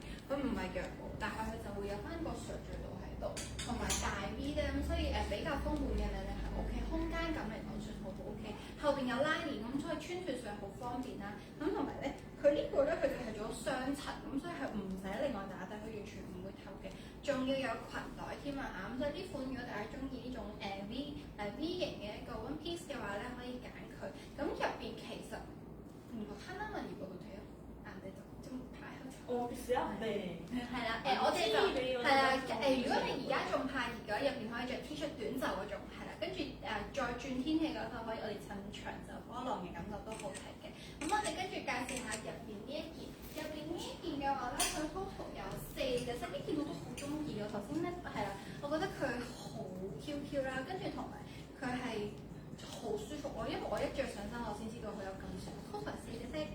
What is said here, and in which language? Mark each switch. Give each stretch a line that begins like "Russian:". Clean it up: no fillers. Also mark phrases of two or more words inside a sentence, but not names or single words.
Cantonese: 佢唔係羊毛，但係佢就會有翻個垂墜度喺度，同埋大 V 咧，咁所以比較豐滿嘅你係 OK，空間感嚟講算好 OK。後邊有拉鍊，咁所以穿脱上好方便啦。咁同埋咧，佢呢個咧佢哋係做咗雙層，咁所以係唔使另外打底，佢完全唔會透嘅。仲要有裙袋添啊！咁所以呢款如果大家中意呢種V 型嘅一個
English: one piece
Cantonese: 嘅話咧，可以揀佢。咁入邊其實
Korean: 하나만 입어도 돼요? 안 되죠? 좀 봐요.
Cantonese: 少人哋係啦，我哋就係啦，如果你而家仲怕熱嘅話，入邊可以着 T 恤短袖嗰種，係啦，跟住再轉天氣嗰套可以，我哋襯長袖波浪嘅感覺都好睇嘅。咁我哋跟住介紹下入邊呢一件，入邊呢一件嘅話咧，佢 total 有4隻色，呢件我都好中意嘅。頭先咧係啦，我覺得佢好 QQ 啦，跟住同埋佢係好舒服喎，因為我一着上身我先知道佢有咁舒服。total 4隻色。